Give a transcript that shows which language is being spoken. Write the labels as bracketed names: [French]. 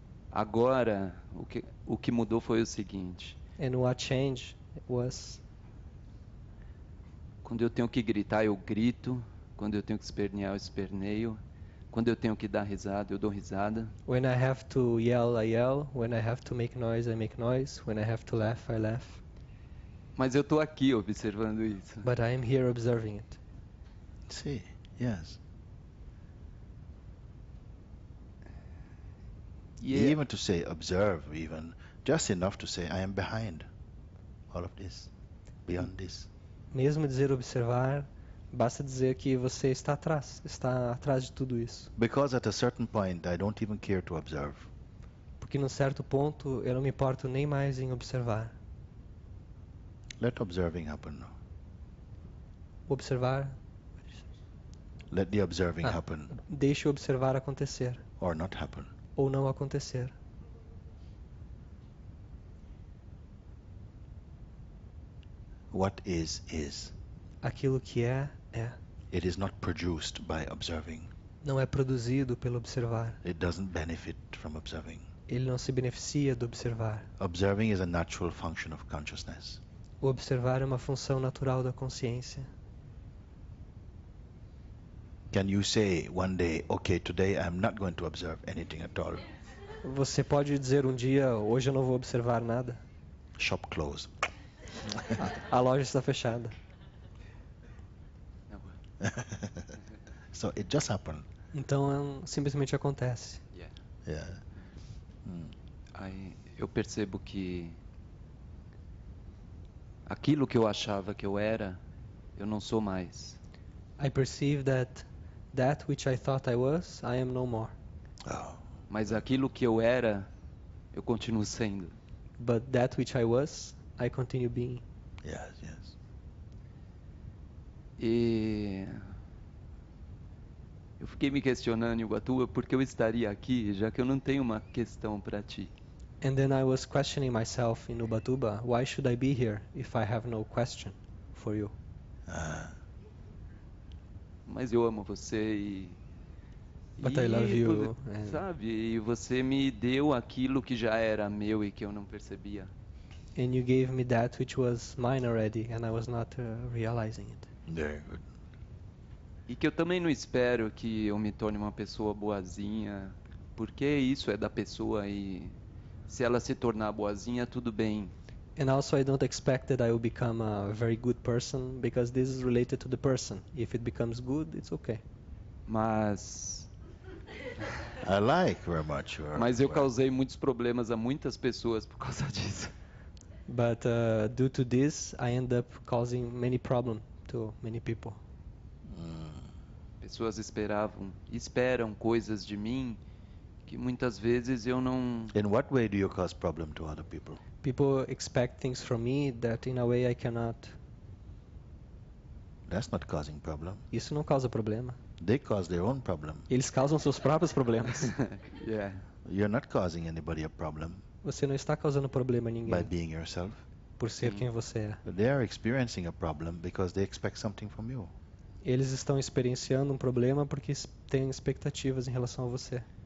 [Portuguese] Agora, o que mudou foi o seguinte: [English] And what changed was [Portuguese] quando eu tenho que gritar, eu grito. Quando eu tenho que espernear, eu esperneio. Quando eu tenho que dar risada, eu dou risada. [English] when I have to yell, I yell. When I have to make noise, I make noise. When I have to laugh, I laugh. [Portuguese] Mas eu estou aqui observando isso. [English] But I am here observing it. See. Yes. [Portuguese] E é- [English] Even to say observe, even just enough to say I am behind all of this, beyond this. [Portuguese] Mesmo dizer observar, basta dizer que você está atrás de tudo isso. [English] Because at a certain point I don't even care to observe. [Portuguese] Porque num certo ponto eu não me importo nem mais em observar. [English] Let observing happen now. [Portuguese] Observar, [English] Let the observing Ah. happen [Portuguese] deixe o observar acontecer [English] or not happen. [Portuguese] ou não acontecer. [English] What is is. [Portuguese] Aquilo que é, é. [English] It is not produced by observing. [Portuguese] Não é produzido pelo observar. [English] It doesn't benefit from observing. [Portuguese] Ele não se beneficia do observar. [English] Observing is a natural function of consciousness. [Portuguese] O observar é uma função natural da consciência. [English] Can you say one day, okay, today I'm not going to observe anything at all? [Portuguese] Você pode dizer um dia, hoje eu não vou observar nada. [English] Shop closed. [Portuguese] A loja está fechada. [English] So it just happened. [Portuguese] Então simplesmente acontece. [English] Yeah. Yeah. [Portuguese] Aí eu percebo que aquilo que eu achava que eu era, eu não sou mais. [English] I perceive that which I thought I was, I am no more. Oh. [Portuguese] Mas aquilo que eu era, eu continuo sendo. [English] But that which I was, I continue being. Yes, yes. [Portuguese] E eu fiquei me questionando, Iguatu, por que eu estaria aqui, já que eu não tenho uma questão para ti. [English] And then I was questioning myself in Ubatuba, why should I be here if I have no question for you? [Portuguese] Mas eu amo você [English] But I love you, [Portuguese] sabe? E você me deu aquilo que já era meu e que eu não percebia. [English] And you gave me that which was mine already, and I was not realizing it. Very good. [Portuguese] E que eu também não espero que eu me torne uma pessoa boazinha, porque isso é da pessoa e se ela se tornar boazinha, tudo bem. [English] And also I don't expect that I will become a very good person, because this is related to the person. If it becomes good, it's okay. [Portuguese] Mas [English] I like very much your. [Portuguese] eu causei muitos problemas a muitas pessoas por causa disso. [English] But due to this, I end up causing many problems to many people. [Portuguese] pessoas esperam coisas de mim que muitas vezes eu não. [English] In what way do you cause problem to other people? People expect things from me that in a way I cannot. That's not causing problem. [Portuguese] Isso não causa problema. [English] They cause their own problem. [Portuguese] Eles causam seus próprios problemas. [English] Yeah. You're not causing anybody a problem [Portuguese] Você não está causando problema a [English] by [Portuguese] ninguém [English] being yourself. [Portuguese] por ser Sim. quem você é. [English] But they are experiencing a problem because they expect something from you. [Portuguese] Eles estão experienciando um problema porque têm expectativas em relação a você.